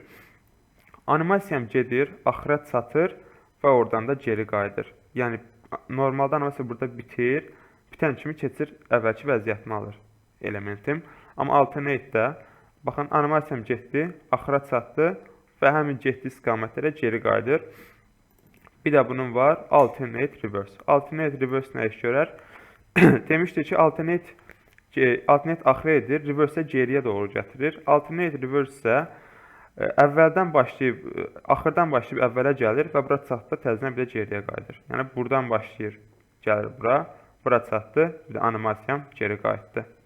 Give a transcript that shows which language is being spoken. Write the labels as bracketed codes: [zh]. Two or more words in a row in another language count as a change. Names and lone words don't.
[az] Animasiyam gedir, axıra çatır və oradan da geri qayıdır. Yəni, normalda animasiya burada bitir, bitən kimi keçir, əvvəlki vəziyyətini alır elementim. Amma alternate-də, baxın, animasiyam getdi, axıra çatdı və həmin getdiyi istiqamətlərə geri qayıdır. Bir də bunun var, [en] alternate reverse. Alternate reverse [az] nə iş görər? Demişdik ki, alternate axıra edir, reverse-ə geriyə doğru gətirir. [en] Alternate reverse [az] isə əvvəldən başlayıb, axırdan başlayıb əvvələ gəlir və bura çatdı, təzədən bir də geriyə qayıdır. Yəni, buradan başlayır, gəlir bura, bura çatdı, bir də animasiyam geri qayıtdı.